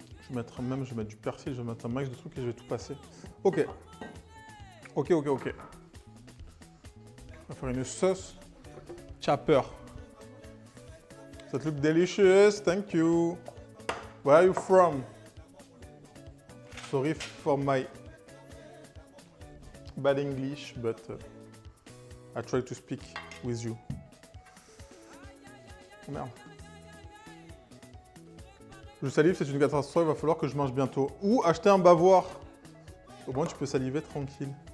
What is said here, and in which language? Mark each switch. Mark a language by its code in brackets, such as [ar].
[fr] Je vais mettre du persil, je vais mettre un max de trucs et je vais tout passer. Ok. Ok. On va faire une sauce chopper. [en] That look delicious, thank you. Where are you from? Sorry for my bad English, but I try to speak with you. [fr] Oh merde. Je salive, c'est une catastrophe, il va falloir que je mange bientôt. Ou acheter un bavoir. Au moins tu peux saliver tranquille.